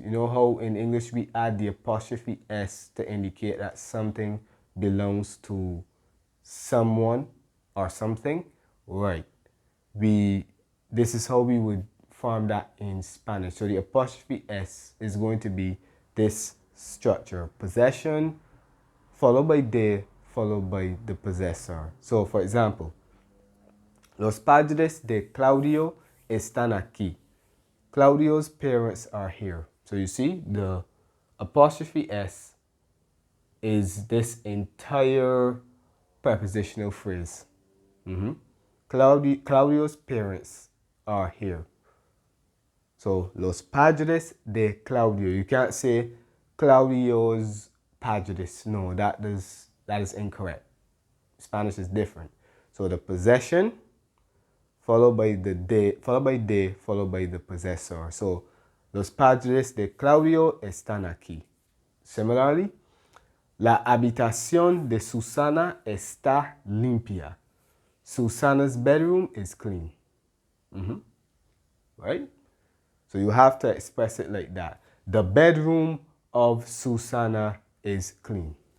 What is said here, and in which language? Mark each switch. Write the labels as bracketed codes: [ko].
[en] You know how in English we add the apostrophe s to indicate that something belongs to someone or something? Right. This is how we would form that in Spanish. So the apostrophe s is going to be this structure: possession followed by de, followed by the possessor. So for example, [es] los padres de Claudio están aquí. [en] Claudio's parents are here. So you see, the apostrophe s is this entire prepositional phrase. Claudio's parents are here. [es] So los padres de Claudio. [en] You can't say Claudio's padres. No, that is incorrect. Spanish is different. So the possession followed by the de, followed by the possessor. [es] So los padres de Claudio están aquí. Similarly, la habitación de Susana está limpia. [en] Susana's bedroom is clean. Right? So you have to express it like that. The bedroom of Susana is clean.